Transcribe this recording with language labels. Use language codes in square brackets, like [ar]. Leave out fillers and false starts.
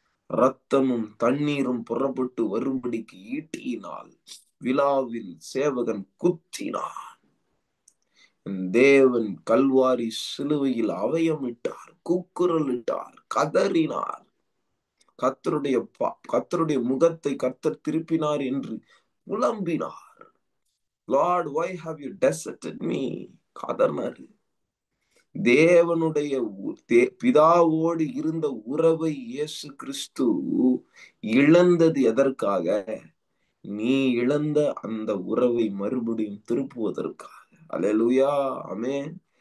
[ta] ரத்தமும் தண்ணீரும் புறப்பட்டு வரும்படிக்கு ஈட்டியினால் விழாவில் சேவகன் குத்தினான். தேவன் கல்வாரி சிலுவையில் அவயமிட்டார், கூக்குரலிட்டார், கதறினார். கர்த்தருடைய முகத்தை கர்த்தர் திருப்பினார் என்று புலம்பினார். [en] Lord, why have you deserted me? [ta] கதறினார். தேவனுடைய பிதாவோடு இருந்த உறவை இயேசு கிறிஸ்து இழந்தது எதற்காக? நீ இழந்த அந்த உறவை மறுபடியும் திருப்புவதற்காக. அல்லேலூயா. ஆமென்.